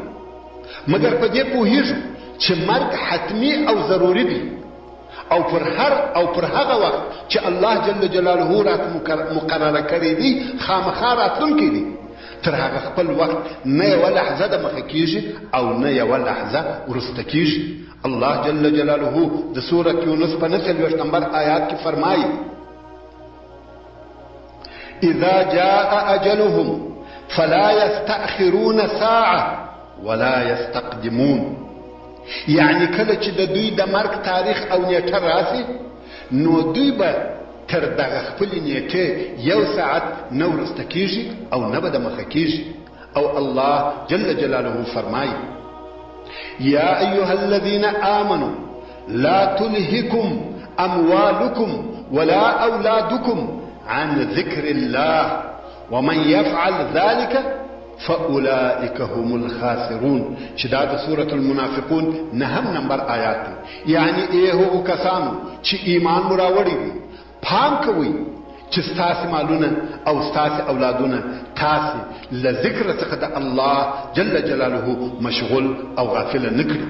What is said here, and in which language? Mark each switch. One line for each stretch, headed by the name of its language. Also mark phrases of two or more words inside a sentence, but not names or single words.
Pashto: مګر په دې پوهېږو چې مرګ حتمي او ضروري دی او پر هغه وخت چې
Arabic: الله جل جلاله
Pashto: راته مقرره کړی دی خامخا راتلونکی دی. تر هغه خپل وخت نه یوه لحظه د مخه کېږي او نه یوه لحظه وروسته کېږي.
Arabic: الله جل جلاله
Pashto: د سورة یونس په 29 نمبر آیات کې فرمایي:
Arabic: اذا جاء اجلهم فلا يستأخرون ساعة ولا يستقدمون.
Pashto: یعنی کله چې د دوی د مرګ تاریخ او نیټه راسي نو دوی به تر دغه خپلې نیټې یو ساعت نه وروسته کېږي او نه به د مخه کېږي.
Arabic: او الله جل جلاله فرمایي: یا ایها الذین آمنوا لا تلهکم اموالكم ولا اولادكم عن ذكر الله ومن يفعل ذلك فاولئك هم الخاسرون.
Pashto: چې دا د سورة المنافقون 9 نمبر آیات دی. یعنی هغو کسانو چې ایمان مو راوړی دي، پام کوئ چې ستاسې مالونه او ستاسې اولادونه تاسې له ذکر څخه د
Arabic: الله جل جلاله
Pashto: مشغول او غافله نه کړي.